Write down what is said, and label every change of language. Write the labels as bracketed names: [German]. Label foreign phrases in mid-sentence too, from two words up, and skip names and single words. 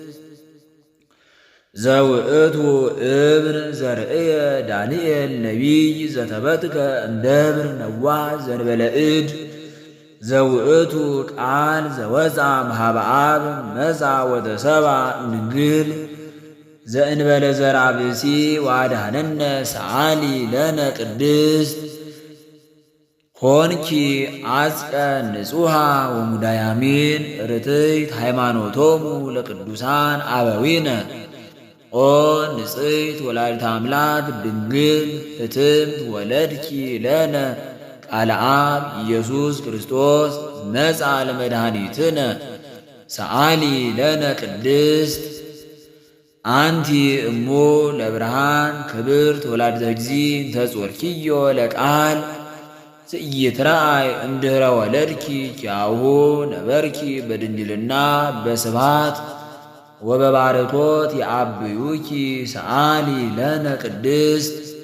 [Geez] ዘውእቱ እብን ዘርእየ ዳንኤል ነቢይ ዘተበትከ እምደብር ነዋሕ ዘንበለ እድ ዘውእቱ ቃል ዘወፃ እምኀበ አብ መጻ ወተሰባ እምድንግል ዘእንበለ ዘርአ ብእሲ ወአድኀነነ ሰአሊ ለነ ቅድስት ኮንኪ አጽቀ ንጹሃ ወሙዳያሚን ርትዕት ሃይማኖቶሙ ለቅዱሳን አበዊነ ኦ ንጽሕት ወላዲተ አምላክ ድንግል ፍትምት ወለድኪ ለነ ቃለ አብ ኢየሱስ ክርስቶስ መጻ ለመድኃኒትነ ሰአሊ ለነ ቅድስት አንቲ እሙ ለብርሃን ክብርት ወላዲተ እግዚእ እንተ ጾርኪዮ ለቃል ዘኢይትረአይ እምድኅረ ወለድኪ ኪያሁ ነበርኪ በድንግልና በስብሐት ወበባረኮት የአብዩኪ ሰአሊ ለነ ቅድስት